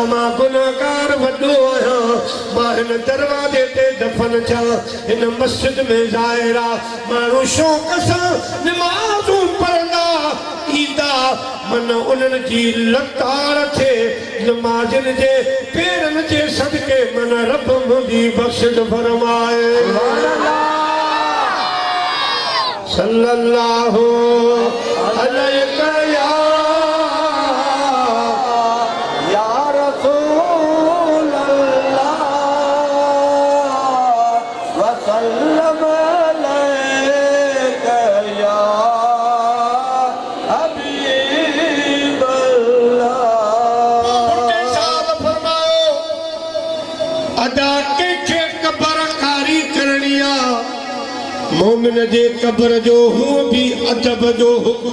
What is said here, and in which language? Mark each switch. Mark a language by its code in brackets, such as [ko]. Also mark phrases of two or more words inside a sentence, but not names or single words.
[sd] मां गुनाहगार वॾो आहियां मां हिन दरवाज़े ते दफ़न थिया हिन मस्जिद में ज़ाहिर आहे माण्हू शौक़ सां निमाज़ूं पढ़ंदा ईंदा मन उन्हनि जी लताड़ थे नमाज़िन जे पेरनि जे सदके मन रब मुंहिंजी बख़्शिश फरमाए [ar] صلى الله عليه يا رسول الله و سلم عليك يا حبيب الله [sd] भुट्टे साहब फरमायो अदा कंहिंखे क़बर कारी करणी आहे मोमिन जे क़बर जो हूअ बि अदब जो हुकुम